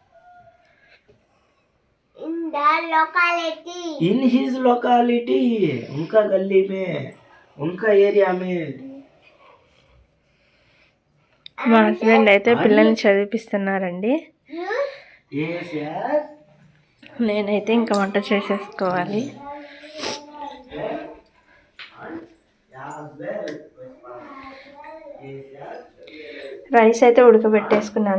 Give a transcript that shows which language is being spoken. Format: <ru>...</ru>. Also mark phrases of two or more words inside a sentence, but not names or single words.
<en>in the locality. In his locality,</en> <hi>उनका गली में, उनका एरिया में.</hi> <te>మా హస్బెండ్ అయితే పిల్లల్ని చదివిపిస్తున్నారండి.</te> <en>Yes, yes.</en> <te>నేనైతే ఇంకా వంట చేసేసుకోవాలి. రైస్ అయితే ఉడకబెట్టేసుకున్నాను.</te>